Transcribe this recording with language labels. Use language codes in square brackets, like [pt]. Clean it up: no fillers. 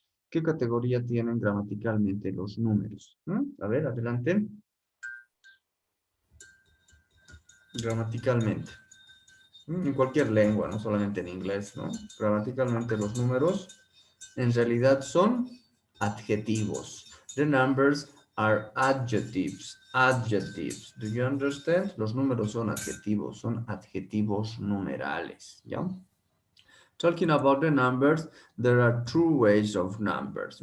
[es] ¿Qué categoría tienen gramaticalmente los números? A ver, adelante. Gramaticalmente. En cualquier lengua, no solamente en inglés, ¿no? Gramaticalmente los números en realidad son adjetivos. [en] The numbers are adjectives. Adjectives. Do you understand? [es] Los números son adjetivos numerales, ¿ya? [en] Talking about the numbers, there are two ways of numbers.